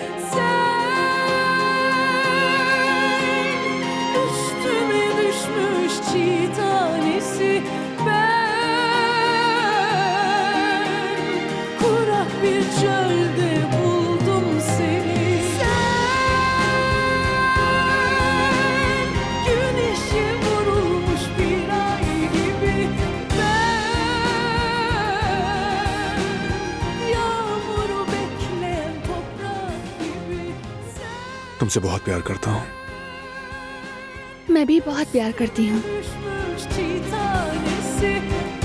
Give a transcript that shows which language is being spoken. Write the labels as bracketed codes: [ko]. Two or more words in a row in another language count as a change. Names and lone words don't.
[tr] Sen üstüme düşmüş çiğ tanesi, ben kurak bir çölde buldum seni. Sen güneşe vurulmuş bir ay gibi, ben yağmuru bekleyen toprak gibi. [hi] तुमसे बहुत प्यार करता हूँ। मैं भी बहुत प्यार करती हूँ। [tr] Düşmüş çiğ tanesi,